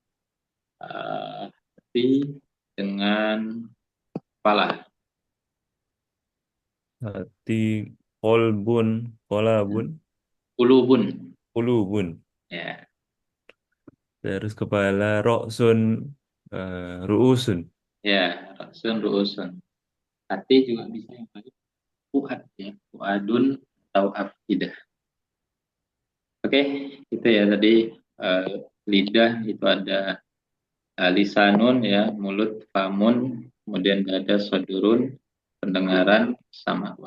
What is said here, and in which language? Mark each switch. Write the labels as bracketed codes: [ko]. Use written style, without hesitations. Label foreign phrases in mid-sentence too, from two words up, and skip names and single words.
[id] Hati dengan kepala. Hati, [ar] kolbun, kolabun, [id] Ulubun. ulubun. Ya, Terus kepala, [ar] roksun, ruusun. ya, rasun, ruusun. [id] Hati juga bisa yang lain. Fuad ya, fuadun atau afidah. Oke, itu ya tadi eh, lidah itu ada [ar] lisanun ya, [id] mulut, famun, kemudian dada, sodurun, pendengaran, sama.